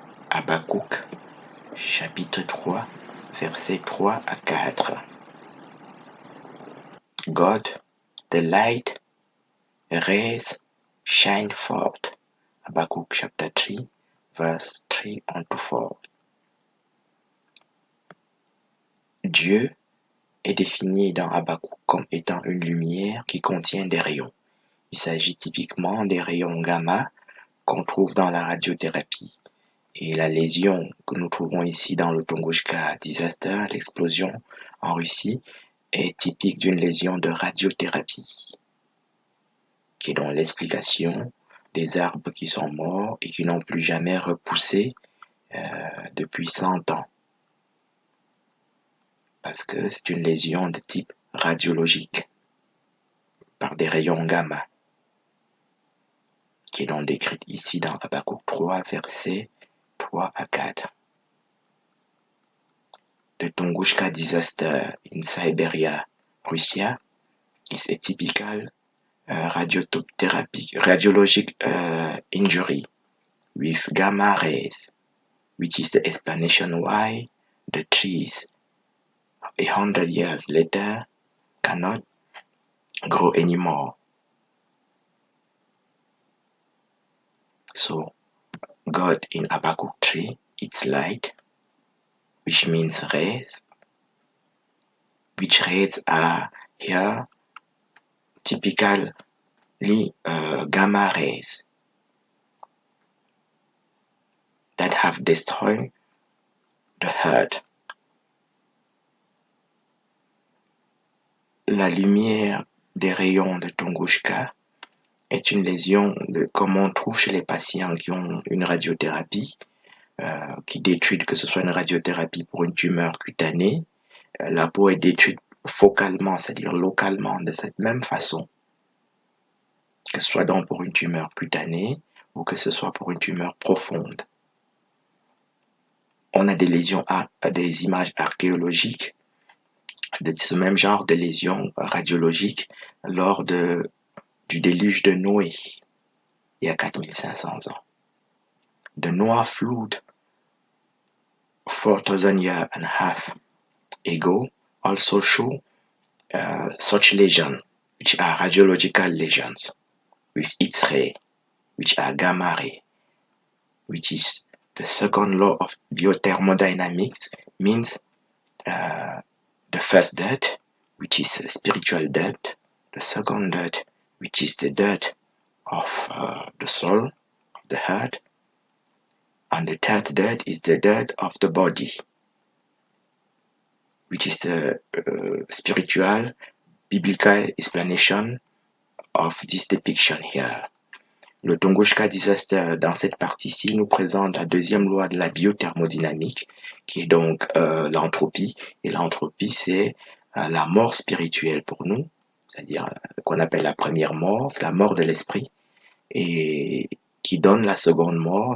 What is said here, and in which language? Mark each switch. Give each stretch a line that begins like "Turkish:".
French: Habakkuk, chapitre 3, versets 3 à 4.
English: God, the light, rays, shine forth. Habakkuk chapter 3, verse 3 unto 4.
French: Dieu est défini dans Habakkuk comme étant une lumière qui contient des rayons. Il s'agit typiquement des rayons gamma qu'on trouve dans la radiothérapie. Et la lésion que nous trouvons ici dans le Tunguska disaster, l'explosion en Russie, est typique d'une lésion de radiothérapie, qui est donc l'explication des arbres qui sont morts et qui n'ont plus jamais repoussé depuis 100 ans. Parce que c'est une lésion de type radiologique par des rayons gamma, qui est donc décrite ici dans Habakkuk 3, versets 3 à 4.
English: The Tunguska disaster in Siberia, Russia, is a typical radiologic injury with gamma rays, which is the explanation why the trees 100 years later cannot grow anymore. So, God in Habakkuk 3, it's light, which means rays, which rays are here typically gamma rays that have destroyed the earth.
French: La lumière des rayons de Tunguska est une lésion comme on trouve chez les patients qui ont une radiothérapie qui détruit, que ce soit une radiothérapie pour une tumeur cutanée, la peau est détruite focalement, c'est-à-dire localement, de cette même façon, que ce soit donc pour une tumeur cutanée ou que ce soit pour une tumeur profonde. On a des lésions, des images archéologiques de ce même genre de lésions radiologiques lors du déluge de Noé, il y a 4500 ans.
English: The Noah flood 4,000 years and a half ago also show such lesions, which are radiological lesions, with its ray, which are gamma ray, which is the second law of biothermodynamics, means the first death, which is spiritual death, the second death, which is the death of the soul, of the heart, and the third death is the death of the body, which is the spiritual, biblical explanation of this depiction here.
French: Le Tunguska disaster, dans cette partie-ci, nous présente la deuxième loi de la biothermodynamique, qui est donc l'entropie. Et l'entropie, c'est la mort spirituelle pour nous, c'est-à-dire qu'on appelle la première mort, c'est la mort de l'esprit, et qui donne la seconde mort.